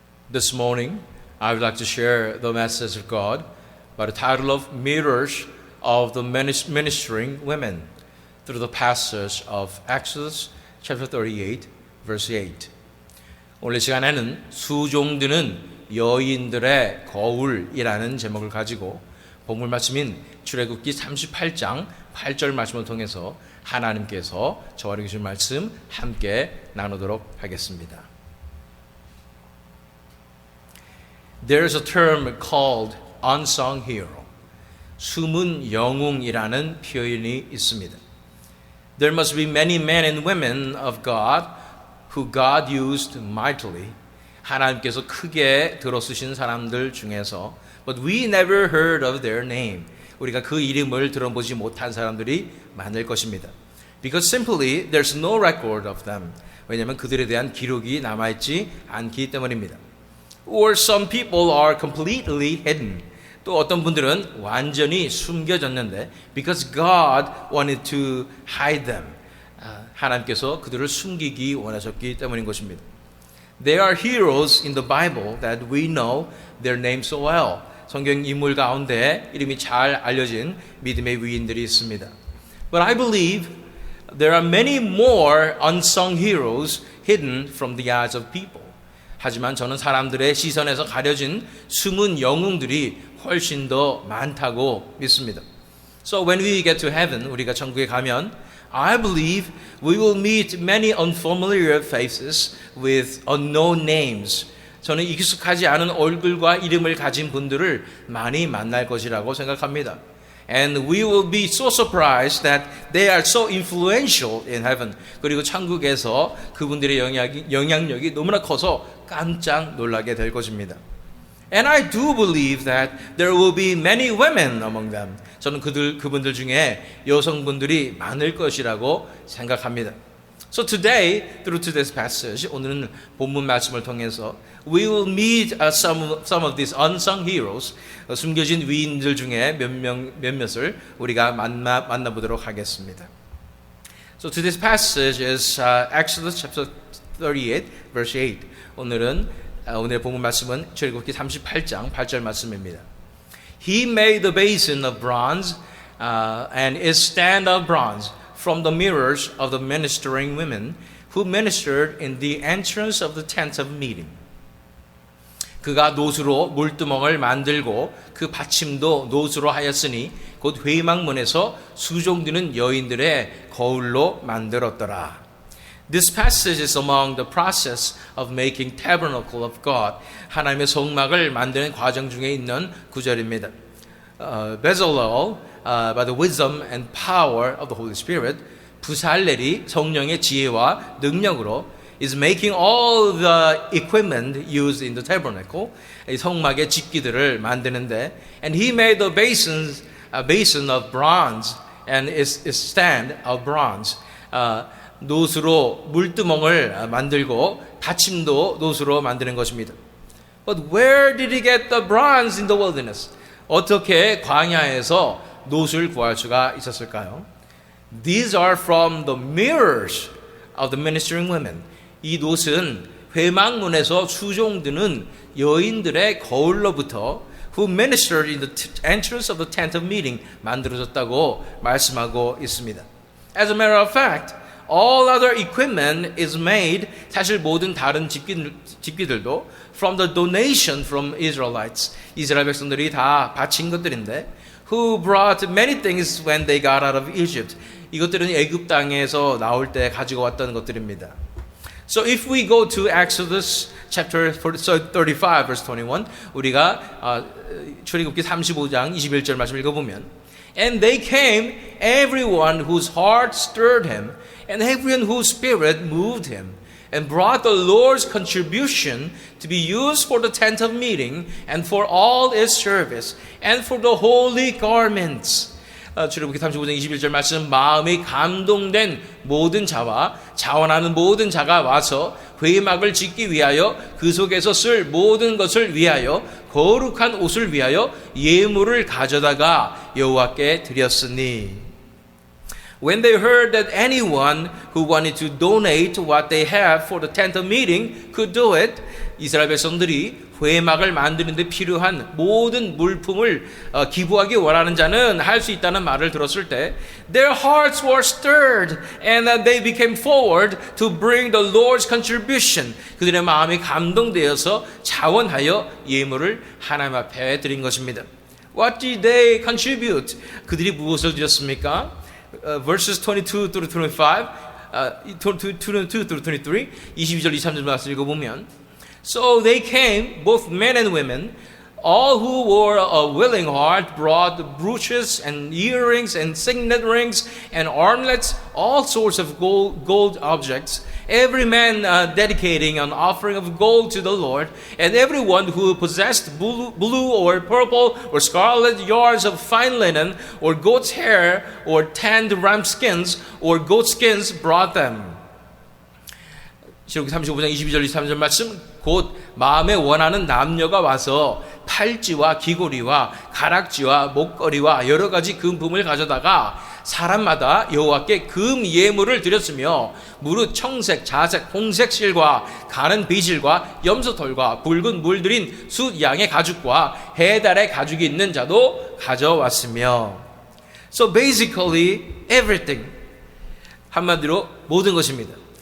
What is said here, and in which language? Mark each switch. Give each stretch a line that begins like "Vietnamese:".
English: This morning, I would like to share the message of God by the title of Mirrors of the Ministering Women through the passage of Exodus chapter 38, verse 8.
Korean: 오늘 시간에는 수종드는 여인들의 거울이라는 제목을 가지고 본문 말씀인 출애굽기 38장 8절 말씀을 통해서 하나님께서 저와 주신 말씀 함께 나누도록 하겠습니다.
English: There is a term called unsung hero.
Korean: 숨은 영웅이라는 표현이 있습니다.
English: There must be many men and women of God who God used mightily.
Korean: 하나님께서 크게 들어쓰신 사람들 중에서
English: but we never heard of their name.
Korean: 우리가 그 이름을 들어보지 못한 사람들이 많을 것입니다.
English: Because simply there's no record of them.
Korean: 왜냐하면 그들에 대한 기록이 남아있지 않기 때문입니다.
English: Or some people are completely hidden.
Korean: 또 어떤 분들은 완전히 숨겨졌는데
English: because God wanted to hide them.
Korean: 하나님께서 그들을 숨기기 원하셨기 때문인 것입니다.
English: There are heroes in the Bible that we know their names so well.
Korean: 성경 인물 가운데 이름이 잘 알려진 믿음의 위인들이 있습니다.
English: But I believe there are many more unsung heroes hidden from the eyes of people.
Korean: 하지만 저는 사람들의 시선에서 가려진 숨은 영웅들이 훨씬 더 많다고 믿습니다.
English: So when we get to heaven,
Korean: 우리가 천국에 가면
English: I believe we will meet many unfamiliar faces with unknown names.
Korean: 저는 익숙하지 않은 얼굴과 이름을 가진 분들을 많이 만날 것이라고 생각합니다.
English: And we will be so surprised that they are so influential in heaven.
Korean: 그리고 천국에서 그분들의 영향력이 너무나 커서 깜짝 놀라게 될 것입니다.
English: And I do believe that there will be many women among them.
Korean: 저는 그분들 중에 여성분들이 많을 것이라고 생각합니다.
English: So today, through today's passage,
Korean: 오늘은 본문 말씀을 통해서
English: we will meet some of these unsung heroes,
Korean: 숨겨진 위인들 중에 몇몇을 우리가 만나보도록 하겠습니다.
English: So today's passage is Exodus chapter 38, verse 8.
Korean: 오늘의 본문 말씀은 출애굽기 38장 8절 말씀입니다.
English: He made the basin of bronze and its stand of bronze from the mirrors of the ministering women who ministered in the entrance of the tent of meeting.
Korean: 그가 노수로 물두멍을 만들고 그 받침도 노수로 하였으니 곧 회막문에서 수종드는 여인들의 거울로 만들었더라.
English: This passage is among the process of making tabernacle of God.
Korean: 하나님의 성막을 만드는 과정 중에 있는 구절입니다.
English: Bezalel, by the wisdom and power of the Holy Spirit,
Korean: 부살렐이 성령의 지혜와 능력으로
English: is making all the equipment used in the tabernacle,
Korean: 이 성막의 집기들을 만드는데,
English: and he made the a basin of bronze and its stand of bronze.
Korean: 노수로 물두멍을 만들고 받침도 노수로 만드는 것입니다.
English: But where did he get the bronze in the wilderness?
Korean: 어떻게 광야에서 노수를 구할 수가 있었을까요?
English: These are from the mirrors of the ministering women.
Korean: 이 노수는 회막문에서 수종드는 여인들의 거울로부터
English: who ministered in the entrance of the tent of meeting
Korean: 만들어졌다고 말씀하고 있습니다.
English: As a matter of fact, all other equipment is made,
Korean: 사실 모든 다른 집기들도
English: from the donation from Israelites.
Korean: 이스라엘 백성들이 다 바친 것들인데
English: who brought many things when they got out of Egypt.
Korean: 이것들은 애굽 땅에서 나올 때 가지고 왔던 것들입니다.
English: So if we go to Exodus chapter 35 verse 21,
Korean: 우리가 출애굽기 35장 21절 말씀 읽어보면
English: And they came, everyone whose heart stirred him, and everyone whose spirit moved him, and brought the Lord's contribution to be used for the tent of meeting, and for all its service, and for the holy garments.
Korean: 출애굽기 35장 21절 말씀, 마음이 감동된 모든 자와 자원하는 모든 자가 와서 회막을 짓기 위하여 그 속에서 쓸 모든 것을 위하여 거룩한 옷을 위하여 예물을 가져다가 여호와께 드렸으니.
English: When they heard that anyone who wanted to donate what they have for the tent of meeting could do it,
Korean: 이스라엘 백성들이 회막을 만드는 데 필요한 모든 물품을 기부하기 원하는 자는 할 수 있다는 말을 들었을 때
English: their hearts were stirred and they became forward to bring the Lord's contribution.
Korean: 그들의 마음이 감동되어서 자원하여 예물을 하나님 앞에 드린 것입니다.
English: What did they contribute?
Korean: 그들이 무엇을 드렸습니까?
English: Verses 22 through 25, 22 through 23,
Korean: 22절 23절 말씀 읽어보면
English: So they came, both men and women, all who were a willing heart brought brooches and earrings and signet rings and armlets, all sorts of gold objects, every man dedicating an offering of gold to the Lord, and everyone who possessed blue or purple or scarlet yards of fine linen, or goat's hair, or tanned ram skins, or goat skins brought them.
Korean: 신명기 35장 22절 23절 말씀 곧 마음에 원하는 남녀가 와서 팔찌와 귀고리와 가락지와 목걸이와 여러 가지 금품을 가져다가 사람마다 여호와께 금 예물을 드렸으며 무릇 청색, 자색, 홍색 실과 가는 비실과 염소털과 붉은 물들인 숫 양의 가죽과 해달의 가죽이 있는 자도 가져왔으며
English: So basically everything
Korean: 한마디로 모든 것입니다.